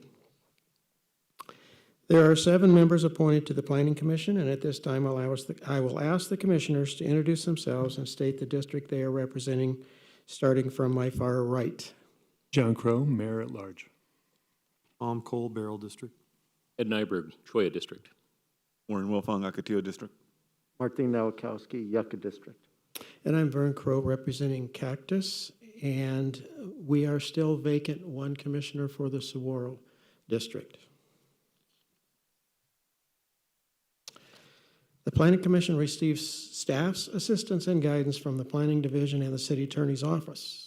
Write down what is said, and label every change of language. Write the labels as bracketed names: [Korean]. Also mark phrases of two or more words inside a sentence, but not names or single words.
[English] There are 7 members appointed to the Planning Commission, and at this time I will ask the commissioners to introduce themselves and state the district they are representing, starting from my far right. John Crow, Mayor at Large. Tom Cole, Barrel District. Ed Nyberg, Choya District. Warren Wilfong, Ocotillo District. Martin Nowakowski, Yucca District. And I'm Vern Crow representing Cactus, and we are still vacant 1 commissioner for the Saguaro District. The Planning Commission receives staff's assistance and guidance from the Planning Division and the City Attorney's Office.